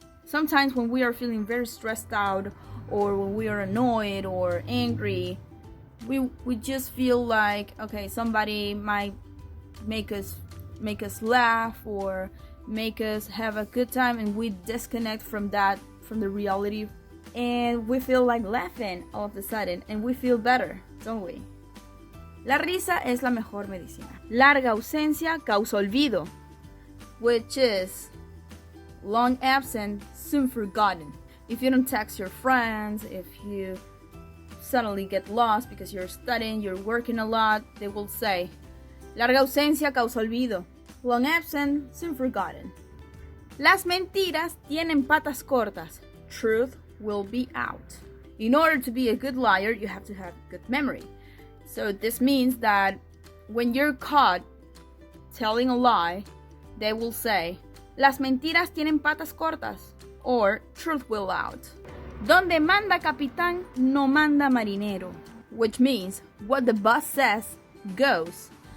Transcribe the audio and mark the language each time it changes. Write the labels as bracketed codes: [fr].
[en] Sometimes when we are feeling very stressed out or when we are annoyed or angry, we just feel like, okay, somebody might make us laugh or make us have a good time, and we disconnect from that from the reality, and we feel like laughing all of a sudden, and we feel better, don't we? [es] La risa es la mejor medicina. Larga ausencia causa olvido, [en] which is long absent, soon forgotten. If you don't text your friends, if you suddenly get lost because you're studying, you're working a lot, they will say, [es] larga ausencia causa olvido. [en] Long absent, soon forgotten. [es] Las mentiras tienen patas cortas. [en] Truth will be out. In order to be a good liar, you have to have good memory. So this means that when you're caught telling a lie, they will say, [es] las mentiras tienen patas cortas, [en] or truth will out. [es] Donde manda capitán, no manda marinero, [en] which means what the boss says goes.